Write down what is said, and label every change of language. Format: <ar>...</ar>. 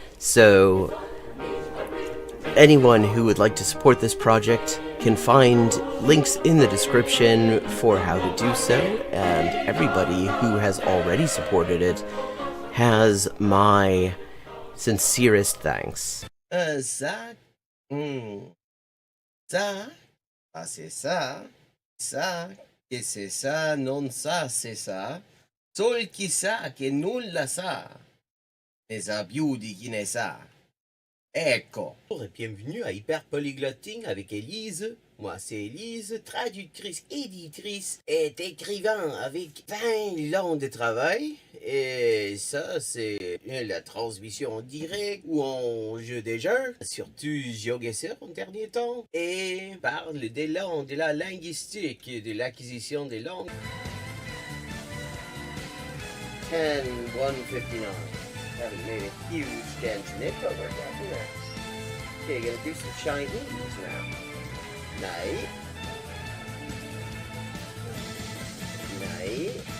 <en>So anyone who would like to support this project can find links in the description for how to do so, and everybody who has already supported it has my sincerest thanks.</en> <fr>Ça, c'est ça, que c'est ça, non ça, c'est ça,</fr> <it>sol chi sa che nulla sa, ne sa più di chi ne sa. Ecco.</it> <fr>Bonjour et bienvenue à Hyperpolyglotting avec Élise. Moi, c'est Élise, traductrice, éditrice et écrivain avec 20 ans de travail. Et ça, c'est la transmission en direct ou en jeu des jeux. Surtout GeoGuessr en dernier temps. Et parle des langues, de la linguistique, de l'acquisition des langues.</fr> <en>10-159. Haven't made a huge dent in it, but we're getting there. Okay, gonna do some Chinese now. Night. Night.</en>